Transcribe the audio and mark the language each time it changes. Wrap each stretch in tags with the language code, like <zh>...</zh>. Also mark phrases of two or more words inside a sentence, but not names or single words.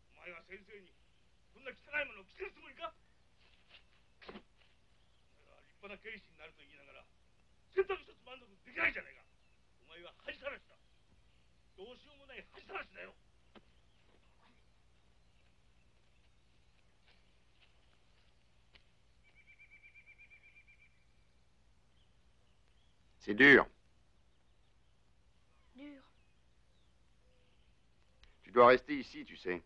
<ja>前が先生にそんな汚いものを着せるつもりか？お前は立派な警視になると言いながら選択一つ満足できないじゃないか。お前は恥さらしだ。どうしようもない恥さらしだよ。</ja> <fr>C'est dur. Dur. Tu dois rester ici, tu sais.</fr>